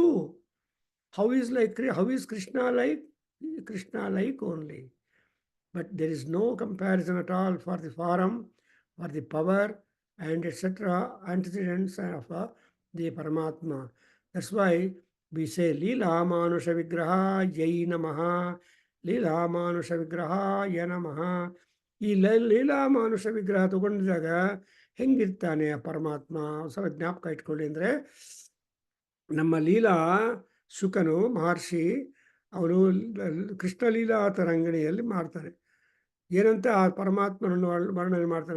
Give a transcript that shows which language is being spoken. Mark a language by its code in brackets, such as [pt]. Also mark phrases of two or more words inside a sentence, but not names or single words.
[en] How is Krishna like? Krishna like only. But there is no comparison at all for the form, for the power, and etc. antecedents of the Paramatma. That's why we say [sa] लीला मानुष विग्रह यै नमः, लीला मानुष विग्रह यनमः. [kn] ಈ [sa] ಲೀಲಾ ಮಾನುಷ ವಿಗ್ರಹ [kn] ತಗೊಂಡಿದಾಗ ಹೆಂಗಿರ್ತಾನೆ ಆ ಪರಮಾತ್ಮ ಸ್ವಲ್ಪ ಜ್ಞಾಪಕ ಇಟ್ಕೊಳ್ಳಿ. ಅಂದರೆ ನಮ್ಮ ಲೀಲಾ ಶುಕನು ಮಹರ್ಷಿ ಅವನು ಕೃಷ್ಣಲೀಲಾ ತರಂಗಿಣಿಯಲ್ಲಿ ಮಾಡ್ತಾನೆ. ಏನಂತ ಆ ಪರಮಾತ್ಮನನ್ನು ವರ್ಣನೆ ಮಾಡ್ತಾನೆ.